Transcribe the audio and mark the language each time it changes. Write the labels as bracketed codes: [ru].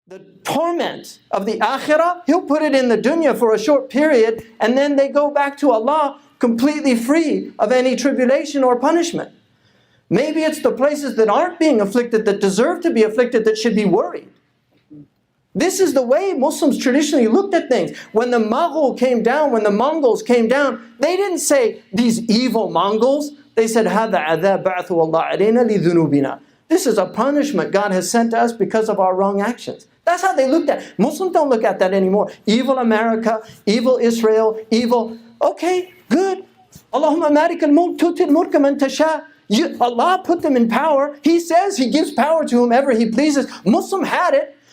[en] the torment of the akhirah, He'll put it in the dunya for a short period, and then they go back to Allah completely free of any tribulation or punishment. Maybe it's the places that aren't being afflicted, that deserve to be afflicted, that should be worried. This is the way Muslims traditionally looked at things. When the Mughal came down, when the Mongols came down, they didn't say, these evil Mongols. They said, [ar] هَذَا عَذَابَ بَعْثُ اللَّهِ عَلَيْنَا لِذُنُوبِنَا. [en] This is a punishment God has sent to us because of our wrong actions. That's how they looked at it. Muslims don't look at that anymore. Evil America, evil Israel, evil. Okay, good. [ar] Allahumma marik al-mulk tu'ti al-mulka man tasha. [en] Allah put them in power. He says He gives power to whomever He pleases. Muslim had it.